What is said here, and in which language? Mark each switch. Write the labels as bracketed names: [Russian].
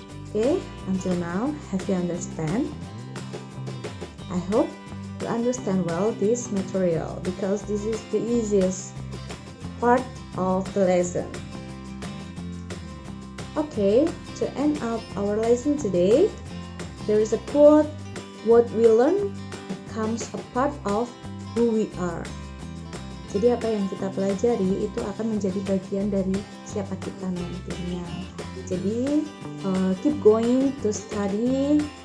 [English] Okay, until now, have you understand? I hope you understand well this material because this is the easiest part of the lesson. Okay, to end up our lesson today, there is a quote, what we learn becomes a part of who we are. [Indonesian] Jadi apa yang kita pelajari itu akan menjadi bagian dari siapa kita nantinya. Jadi [English] keep going to study.